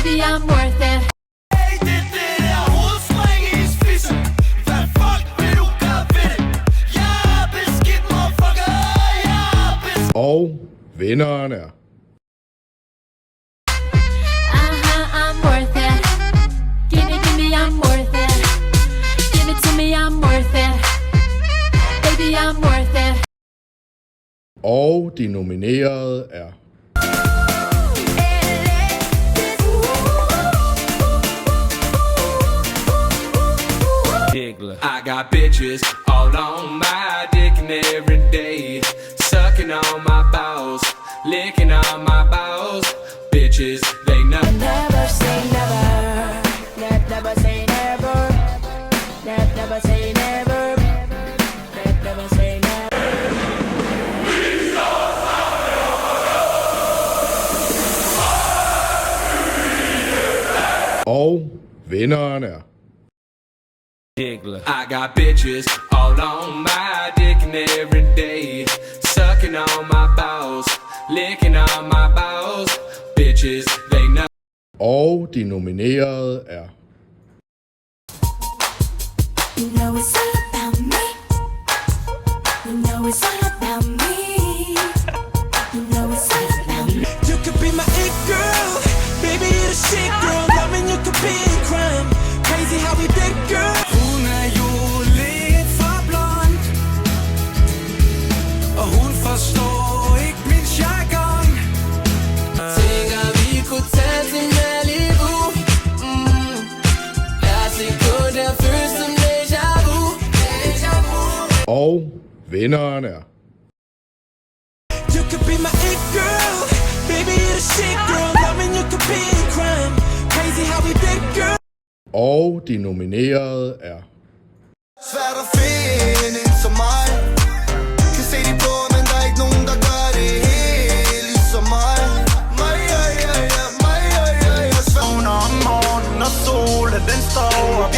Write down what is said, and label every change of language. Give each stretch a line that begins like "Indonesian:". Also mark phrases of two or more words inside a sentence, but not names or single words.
English: I'm worth it.
Danish: Hey, det der hovedspring i spidsen. Hvad fuck vil du gøre ved det? Jeg er beskidt, motherfucker. Jeg er beskidt. Og vinderen er...
English: I'm worth it. Give me, I'm worth it. Give it to me, I'm worth it. Baby, I'm worth it.
Danish: Og de nominerede er...
English: I got bitches all on my dick and every day, sucking on my balls, licking on my balls. Bitches, they know. Never say never. Never say never. Never say never. Never say never.
Danish: Og vinderen er...
English: I got bitches all on my dick and every day, sucking on my balls, licking on my balls. Bitches, they know.
Danish: Og de nominerede er...
English: You know it's all about me. You know it's all about me. You know it's all about me. You could be my it girl. Baby, you're the shit girl. Loving you could be a crime. Crazy how we did, girl.
Danish: Hun er jo lidt for blond, og hun forstår ikke min jargon. Tænker vi kunne tage til Malibu. Lad os ikke gå der føles som
French: déjà vu.
Danish: Og vinderen er...
English: You could be my it girl. Baby, you're the shit girl. Loving you could be a crime. Crazy how we did, girl.
Danish: Og de nominerede er... Svært at finde en som mig. Kan se de blå, men der er ikke nogen, der gør det helt ligesom mig. Mig, ja, ja, ja, mig, ja, ja, ja. Vågner om morgenen, og solen den står op.